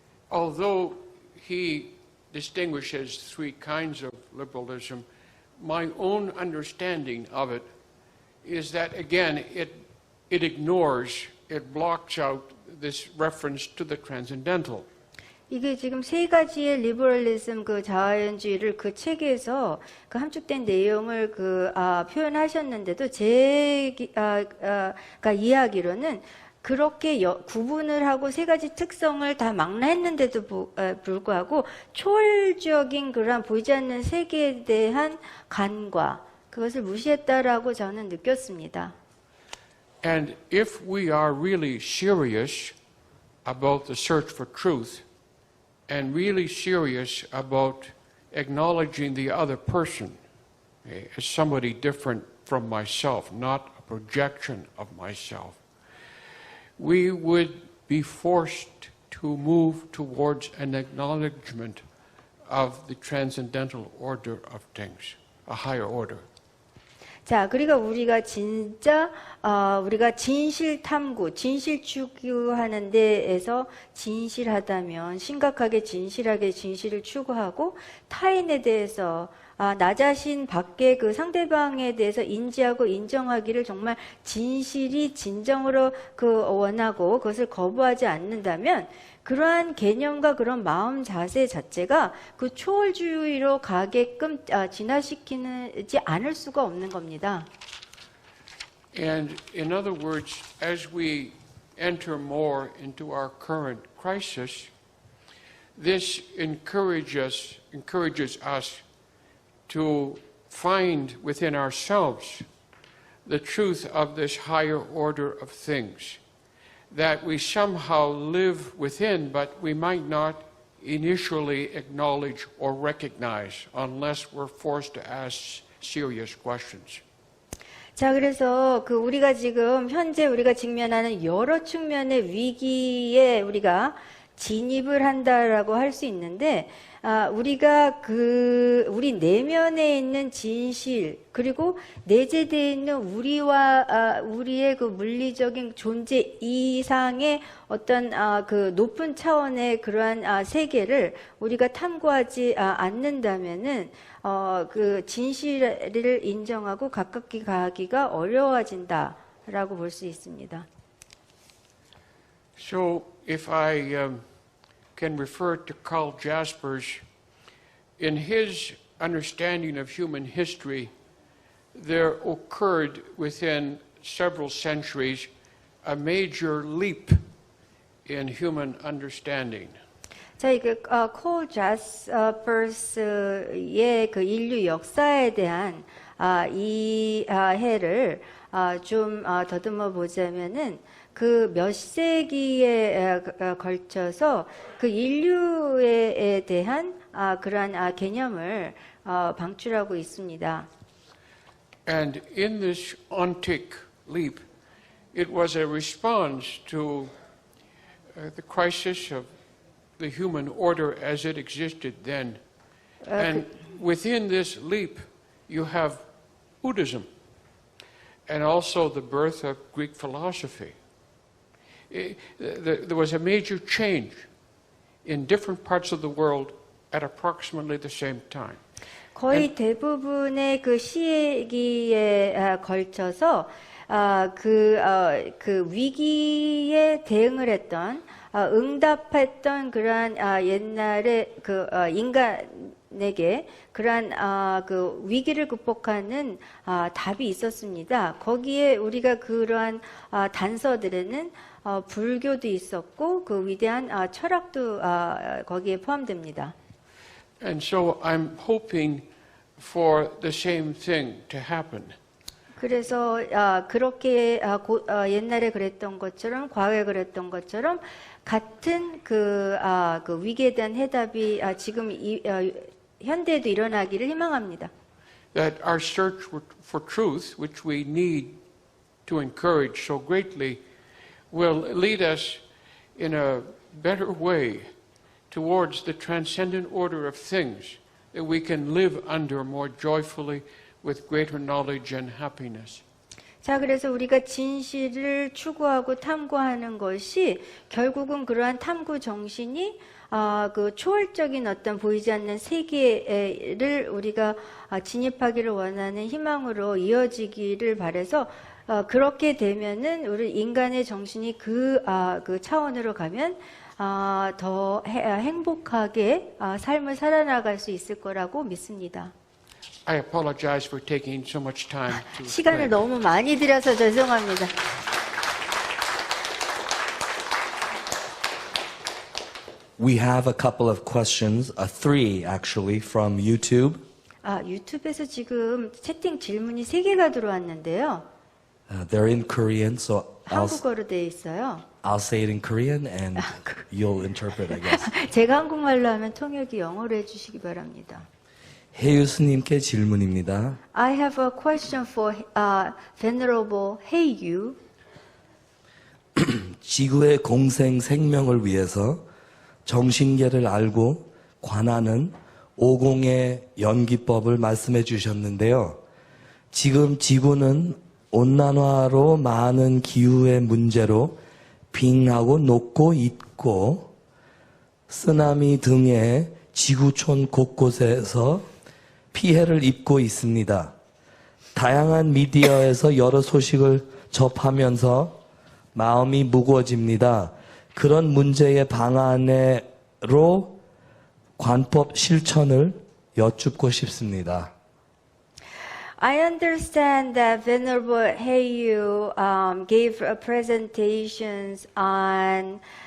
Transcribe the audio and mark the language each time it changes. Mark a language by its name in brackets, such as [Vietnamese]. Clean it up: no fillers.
[English] Although he distinguishes three kinds of liberalism, my own understanding of it is that again it ignores, it blocks out this reference to the transcendental. [Korean] 이게 지금 세 가지의 리버럴리즘 자연주의를 그 책에서 그 함축된 내용을 표현하셨는데도 제가 이해하기로는 그렇게 구분을 하고 세 가지 특성을 다 망라했는데도 불구하고 초월적인 그런 보이지 않는 세계에 대한 간과 그것을 무시했다라고 저는 느꼈습니다. [English] And if we are really serious about the search for truth and really serious about acknowledging the other person as somebody different from myself, not a projection of myself, we would be forced to move towards an acknowledgement of the transcendental order of things, a higher order. [Korean] 자, 그러니까 우리가 진짜 우리가 진실 탐구, 진실 추구하는 데에서 진실하다면 심각하게 진실하게 진실을 추구하고 타인에 대해서 나 자신 밖에 그 상대방에 대해서 인지하고 인정하기를 정말 진실이 진정으로 원하고 그것을 거부하지 않는다면 그러한 개념과 그런 마음 자세 자체가 그 초월주의로 가게끔 진화시키지 않을 수가 없는 겁니다. [English] And in other words, as we enter more into our current crisis, this encourages us to find within ourselves the truth of this higher order of things that we somehow live within, but we might not initially acknowledge or recognize unless we're forced to ask serious questions. [Korean] 자, 그래서 우리가 지금 현재 우리가 직면하는 여러 측면의 위기에 우리가 진입을 한다라고 할 수 있는데 우리가 우리 내면에 있는 진실 그리고 내재되어 있는 우리의 그 물리적인 존재 이상의 어떤 그 높은 차원의 그러한 세계를 우리가 탐구하지 않는다면은 그 진실을 인정하고 가깝게 가기가 어려워진다라고 볼 수 있습니다. [English] So, if I can refer to Karl Jaspers, in his understanding of human history, there occurred within several centuries a major leap in human understanding. [Korean] 자, 이게 콜 자스퍼스의 그 인류 역사에 대한 이해를 좀 더듬어 보자면은 그 몇 세기에 걸쳐서 그 인류에 대한 그러한 개념을 방출하고 있습니다. [English] And in this ontic leap, it was a response to the crisis of the human order as it existed then. And within this leap, you have Buddhism and also the birth of Greek philosophy. There was a major change in different parts of the world at approximately the same time. [Korean] 거의 대부분의 그 시기에 걸쳐서 그 위기에 대응을 했던 응답했던 그러한 옛날에 그 인간에게 그러한 그 위기를 극복하는 답이 있었습니다. 거기에 우리가 그러한 단서들에는 불교도 있었고 그 위대한 철학도 거기에 포함됩니다. [English] And so I'm hoping for the same thing to happen. [Korean] 그래서 그렇게 옛날에 그랬던 것처럼 과거에 그랬던 것처럼 같은 그 위기에 대한 해답이 지금 현대에도 일어나기를 희망합니다. [English] That our search for truth, which we need to encourage so greatly, will lead us in a better way towards the transcendent order of things that we can live under more joyfully with greater knowledge and happiness. [Korean] 자, 그래서 우리가 진실을 추구하고 탐구하는 것이 결국은 그러한 탐구 정신이 그 초월적인 어떤 보이지 않는 세계를 우리가 진입하기를 원하는 희망으로 이어지기를 바라서 그렇게 되면은 우리 인간의 정신이 그 차원으로 가면 더 행복하게 삶을 살아나갈 수 있을 거라고 믿습니다. [English] I apologize for taking so much time to [Korean] 시간을 [English] explain. [Korean] 너무 많이 들여서 죄송합니다. [English] We have a couple of questions, three actually, from YouTube. [Korean] 유튜브에서 지금 채팅 질문이 3개가 들어왔는데요. [English] They're in Korean, so [Korean] 한국어로 되어 있어요. [English] I'll say it in Korean and you'll interpret, I guess. [Korean] 제가 한국말로 하면 통역이 영어로 해주시기 바랍니다. 해유스님께 질문입니다. [English] I have a question for Venerable Heiyu. [Korean] 지구의 공생 생명을 위해서 정신계를 알고 관하는 오공의 연기법을 말씀해 주셨는데요. 지금 지구는 온난화로 많은 기후의 문제로 빙하고 녹고 있고 쓰나미 등의 지구촌 곳곳에서 피해를 입고 있습니다. 다양한 미디어에서 여러 소식을 접하면서 마음이 무거워집니다. 그런 문제의 방안으로 관법 실천을 여쭙고 싶습니다. [English] I understand that Venerable Heiyu gave presentations on